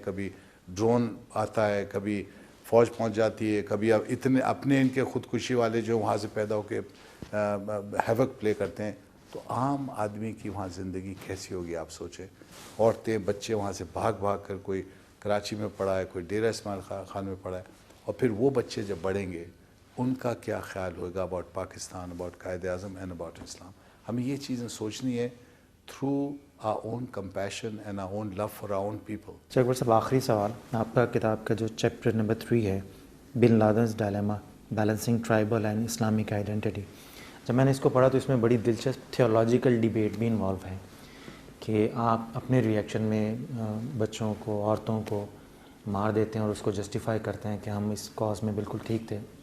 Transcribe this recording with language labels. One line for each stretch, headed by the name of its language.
Urdu: کبھی ڈرون آتا ہے, کبھی فوج پہنچ جاتی ہے, کبھی اب اتنے اپنے ان کے خودکشی والے جو وہاں سے پیدا ہو کے
English: havoc play
Urdu: کرتے ہیں. تو عام آدمی کی وہاں زندگی کیسی ہوگی آپ سوچیں. عورتیں, بچے وہاں سے بھاگ کر, کوئی کراچی میں پڑھا ہے, کوئی ڈیرہ اسماعیل خان میں پڑھا ہے, اور پھر وہ بچے جب بڑھیں گے ان کا کیا خیال ہوگا
English: About Pakistan, about Quaid Azam and about Islam.
Urdu: ہمیں یہ چیزیں سوچنی ہے
English: Through our own compassion and our own love for our own people.
Urdu: اکبر صاحب, آخری سوال, آپ کا کتاب کا جو چیپٹر نمبر 3 ہے, بن لادنز dilemma, balancing tribal and Islamic identity, جب میں نے اس کو پڑھا تو اس میں بڑی دلچسپ تھیولوجیکل ڈیبیٹ بھی انوالو ہے کہ آپ اپنے ریئیکشن میں بچوں کو, عورتوں کو مار دیتے ہیں اور اس کو جسٹیفائی کرتے ہیں کہ ہم اس کاز میں بالکل ٹھیک تھے.